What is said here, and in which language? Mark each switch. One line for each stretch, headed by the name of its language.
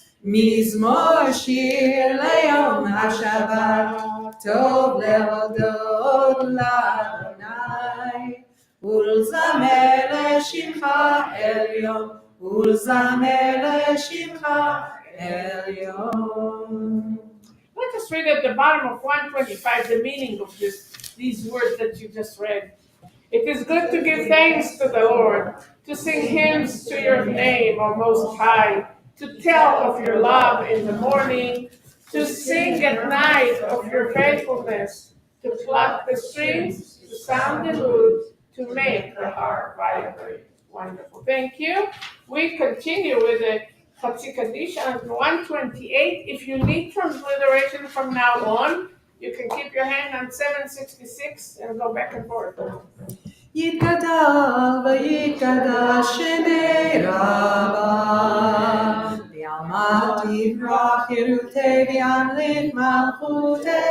Hebrew: מזמור שיר ליום השבת, טוב להודות לאדוני, ולזמר לשמך עליון, ולזמר לשמך עליון.
English: Let us read at the bottom of 125 the meaning of these words that you just read. It is good to give thanks to the Lord, to sing hymns to your name, O Most High, to tell of your love in the morning, to sing at night of your faithfulness, to pluck the strings, to sound the lute, to make the heart vibrate. Wonderful. Thank you. We continue with the Chatzi Kaddish on 128. If you need transliteration from now on, you can keep your hand on 766 and go back and forth.
Aramaic: יתגדל ויתקדש שמי רבה, בעלמא תברח חירותי וימליך מלכותי,